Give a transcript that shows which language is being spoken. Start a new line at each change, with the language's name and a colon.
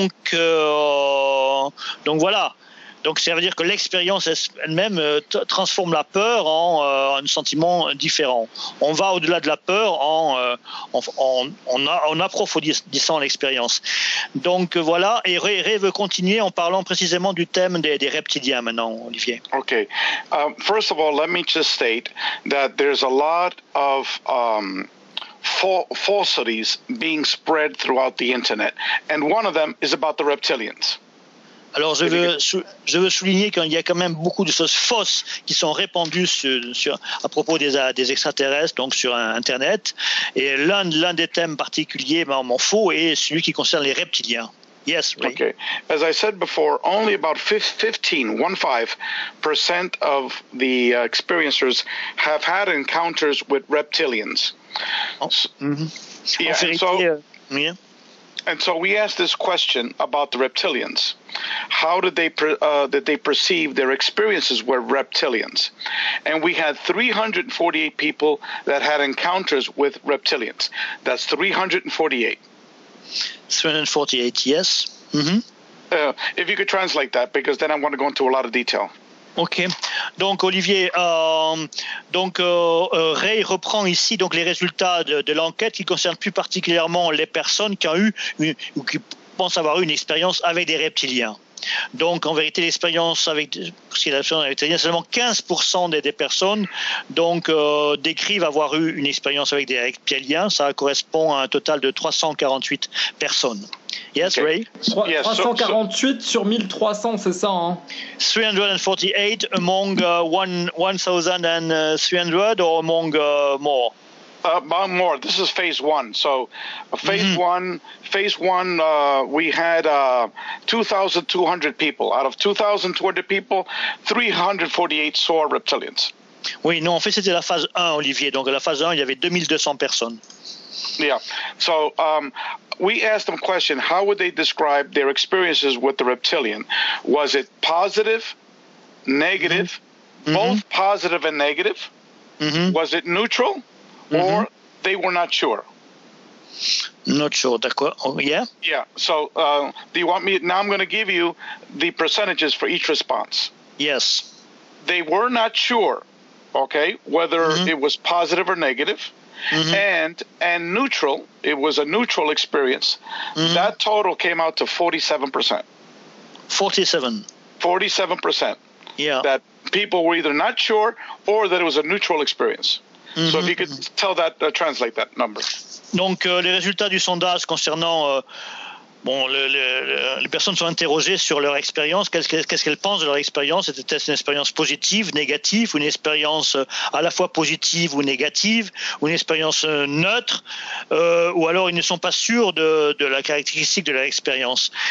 French: Donc voilà. Donc ça veut dire que l'expérience elle-même transforme la peur en un sentiment différent. On va au-delà de la peur en approfondissant l'expérience. Donc voilà. Et Ray veut continuer en parlant précisément du thème des reptiliens maintenant, Olivier.
English: Okay. First of all, let me just state that there's a lot of falsities being spread throughout the internet, and one of them is about the reptilians.
French: Alors, je veux souligner qu'il y a quand même beaucoup de choses fausses qui sont répandues sur à propos des extraterrestres, donc sur Internet. Et l'un des thèmes particuliers, mon faux, est celui qui concerne les reptiliens.
English: Yes, Ray. Okay. As I said before, only about 15% of the experiencers have had encounters with reptilians. And so we asked this question about the reptilians. How did they perceive their experiences with reptilians? And we had 348 people that had encounters with reptilians. That's 348, yes. Mm-hmm. If you could translate that, because then I want to go into a lot of detail. Ok.
French: Donc, Olivier, Ray reprend ici donc, les résultats de l'enquête qui concerne plus particulièrement les personnes qui ont eu ou qui pensent avoir eu une expérience avec des reptiliens. Donc, en vérité, l'expérience avec les reptiliens, seulement 15% des personnes donc, décrivent avoir eu une expérience avec des reptiliens. Ça correspond à un total de 348 personnes.
English: Yes, okay.
French: Ray. 348 sur 1300, c'est ça, hein?
English: 348 among 1,300 or among more? More. This is phase one. So, phase one. We had 2,200 people. Out of 2,200 people, 348 saw reptilians.
French: Oui, non, en fait, c'était la phase 1, Olivier. Donc, à la phase 1, il y avait 2,200 personnes.
English: Yeah. So, we asked them a question. How would they describe their experiences with the reptilian? Was it positive, negative, both positive and negative? Was it neutral? Or they were not sure. Not sure, d'accord. Oh, yeah? Yeah. So, do you want me... Now I'm going to give you the percentages for each response. Yes. They were not sure, okay, whether it was positive or negative. And neutral, it was a neutral experience. That total came out to 47%. 47%. Yeah. That people were either not sure or that it was a neutral experience. So if you could tell that, translate that number.
French: Donc, les résultats du sondage concernant, les personnes sont interrogées sur leur expérience, qu'est-ce qu'elles pensent de leur expérience, était-ce une expérience positive, négative, ou une expérience à la fois positive ou négative, ou une expérience neutre, ou alors ils ne sont pas sûrs de la caractéristique de leur expérience.